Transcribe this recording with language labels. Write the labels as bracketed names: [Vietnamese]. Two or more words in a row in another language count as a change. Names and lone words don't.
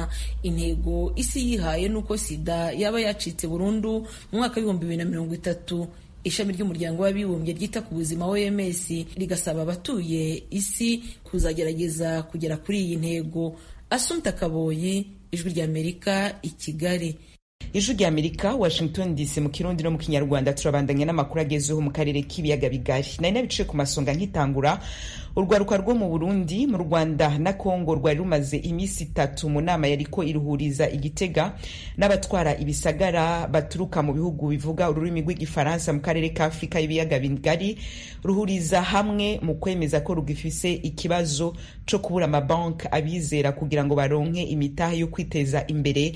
[Kinyarwanda] Intego isi yihaye nuko sida yaba yacitse burundu mu mwaka wa 2030. Ishami ry'umuryango w'abibumbye ryita ku buzima OMS rigasaba abatuye isi kuzagerageza kugera kuri iyi ntego. Assumpta Kaboyi, Ijwi rya Amerika, i Kigali. [Rundi] Ijwi rya Amerika, Washington DC, mu Kirundi no mu Kinyarwanda. Turabandanya n'amakuru agezeho mu karere k'ibiyaga bigari. Nari nabice ku masonga nkitangura. Urwaruka rwo mu Burundi, mu Rwanda na Kongo rwari rumaze iminsi 3 mu nama yariko iruhuriza Igitega n'abatwara ibisagara baturuka mu bihugu bivuga ururimi rw'igifaransa mu karere ka Afrika y'ibiyaga bigari, ruhuriza hamwe mu kwemeza ko rugifise ikibazo cyo kubura amabanki abizera kugira ngo baronke imitahe yo kwiteza imbere.